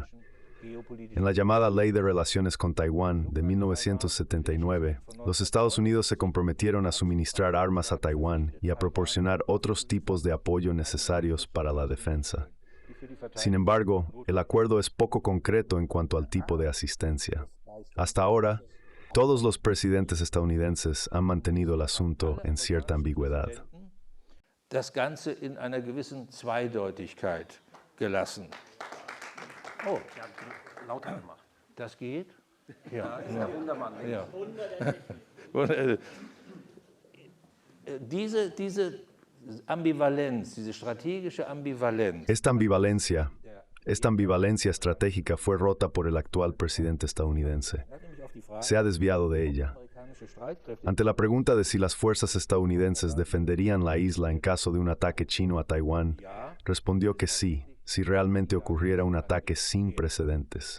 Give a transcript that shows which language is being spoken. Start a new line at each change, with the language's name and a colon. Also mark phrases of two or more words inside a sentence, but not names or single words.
Spanish: En la llamada Ley de Relaciones con Taiwán de 1979, los Estados Unidos se comprometieron a suministrar armas a Taiwán y a proporcionar otros tipos de apoyo necesarios para la defensa. Sin embargo, el acuerdo es poco concreto en cuanto al tipo de asistencia. Hasta ahora, todos los presidentes estadounidenses han mantenido el asunto en cierta ambigüedad.
German: Das Ganze in einer gewissen Zweideutigkeit gelassen. Oh, lauter gemacht. Das geht? Ja, ist der Wundermann. Ja. Diese Ambivalenz, diese strategische Ambivalenz.
Spanish: Esta ambivalencia estratégica fue rota por el actual presidente estadounidense. Se ha desviado de ella. Ante la pregunta de si las fuerzas estadounidenses defenderían la isla en caso de un ataque chino a Taiwán, respondió que sí, si realmente ocurriera un ataque sin precedentes.